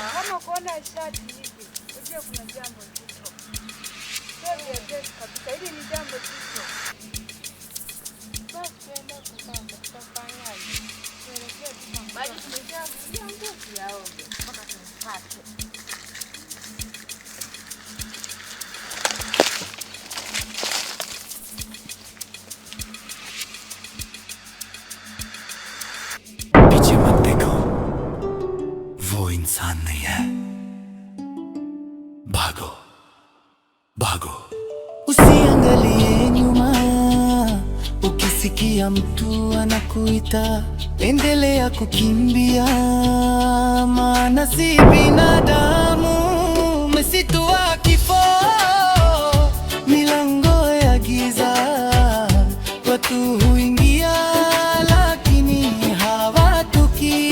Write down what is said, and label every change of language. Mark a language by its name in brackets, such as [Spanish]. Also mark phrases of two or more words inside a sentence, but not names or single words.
[Swahili] Kama kuona shati hivi, unajua kuna jambo zito. Sio vyepesi kabisa. Hili ni jambo zito. Basi tuende kukanga, tutafanyaje? Tuelekee tukanga. Maji tumejaa nguo tuyaoge mpaka tumpate. [Hindi] पीछे मत देखो, वो इंसान नहीं है। भागो भागो, [Swahili] usiangalie nyuma. Ukisikia mtu anakuita, endelea kukimbia, maana si binadamu. Msitu wa kifo, milango ya giza, watu huingia lakini hawatoki.